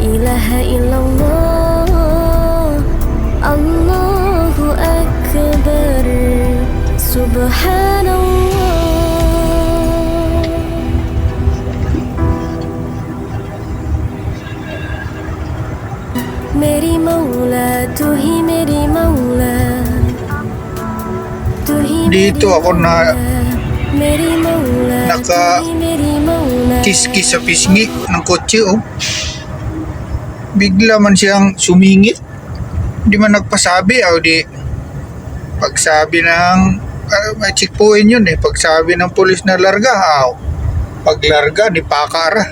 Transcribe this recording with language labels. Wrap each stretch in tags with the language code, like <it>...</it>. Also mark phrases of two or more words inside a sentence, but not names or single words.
<ar>إله إلا الله الله أكبر سبحان الله</ar> <hi>मेरी मौला तू ही मेरी मौला तू ही</hi> <tl>Dito ako na</tl> <hi>मेरी मौला</hi> <tl>Naka-</tl> <hi>तू ही मेरी मौला</hi> <tl>kiskis sa pisngi ng kotse, oh. Bigla man siyang sumingit. Di man nagpasabi, o di pagsabi ng may checkpoint yun eh. Pagsabi ng polis na larga, paglarga, di pakara.</tl>